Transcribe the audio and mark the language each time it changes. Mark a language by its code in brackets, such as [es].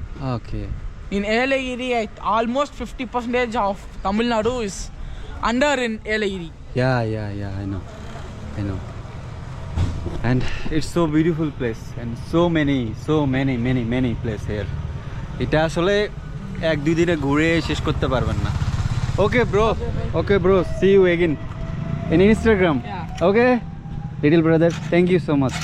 [en] Okay. In Yelagiri, almost 50% of Tamil Nadu is under in Yelagiri. Yeah, I know. And it's so beautiful place and so many place here. [bn] এটা আসলে এক দুই দিনে ঘুরে শেষ করতে পারবেন না। [en] Okay bro, see you again in Instagram. Yeah. Okay, little brother, thank you so much.